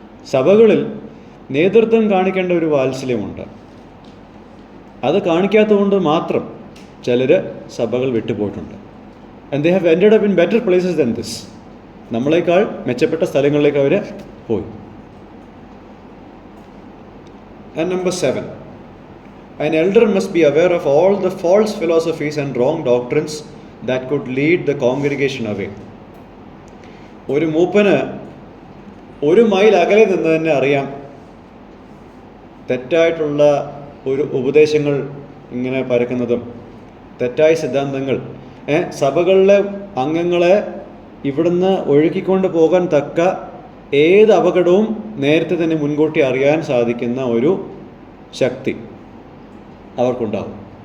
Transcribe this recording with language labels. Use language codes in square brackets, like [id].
[ml] സഭകളിൽ നേതൃത്വം കാണിക്കേണ്ട ഒരു വാത്സല്യമുണ്ട്. അത് കാണിക്കാത്തതുകൊണ്ട് മാത്രം ചിലർ സഭകൾ വിട്ടുപോയിട്ടുണ്ട്. [en] And they have ended up in better places than this. [ml] നമ്മളെക്കാൾ മെച്ചപ്പെട്ട സ്ഥലങ്ങളിലേക്ക് അവർ പോയി. [en] And number 7, an elder must be aware of all the false philosophies and wrong doctrines that could lead the congregation away. [ml] ഒരു മൂപ്പന് 1 mile അകലെ നിന്ന് തന്നെ അറിയാം തെറ്റായിട്ടുള്ള ഒരു ഉപദേശങ്ങൾ ഇങ്ങനെ പരക്കുന്നതും തെറ്റായ സിദ്ധാന്തങ്ങൾ സഭകളിലെ അംഗങ്ങളെ ഇവിടുന്ന് ഒഴുക്കിക്കൊണ്ട് പോകാൻ തക്ക ഏത് അപകടവും നേരത്തെ തന്നെ മുൻകൂട്ടി അറിയാൻ സാധിക്കുന്ന ഒരു ശക്തി അവർക്കുണ്ടാവും.